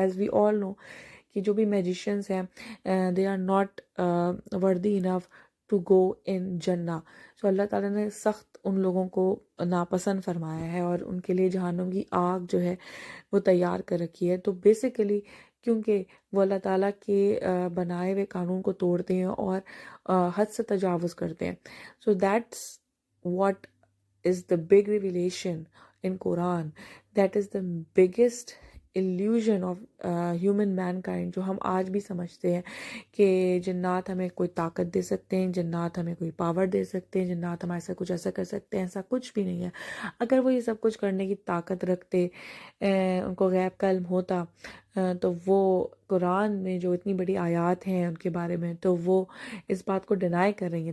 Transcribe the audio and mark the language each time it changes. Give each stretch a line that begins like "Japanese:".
English: as we all know
Urdu: کہ جو بھی میجیشینس ہیں
English: They are not worthy enough to go in جنہ.
Urdu: سو اللہ تعالیٰ نے سخت ان لوگوں کو ناپسند فرمایا ہے اور ان کے لیے جہنم کی آگ جو ہے وہ تیار کر رکھی ہے. تو بیسیکلی کیونکہ وہ اللہ تعالیٰ کے بنائے ہوئے قانون کو توڑتے ہیں اور حد سے تجاوز کرتے ہیں.
English: So that's what is the big revelation in Quran. That is the biggest illusion of human mankind
Urdu: جو ہم آج بھی سمجھتے ہیں کہ جنات ہمیں کوئی طاقت دے سکتے ہیں، جنات ہمیں کوئی پاور دے سکتے ہیں، جنات ہمارے سے کچھ ایسا کر سکتے ہیں. ایسا کچھ بھی نہیں ہے. اگر وہ یہ سب کچھ کرنے کی طاقت رکھتے، ان کو غیب کا علم ہوتا، تو وہ قرآن میں جو اتنی بڑی آیات ہیں ان کے بارے میں تو وہ اس بات کو ڈینائی کر رہی ہیں.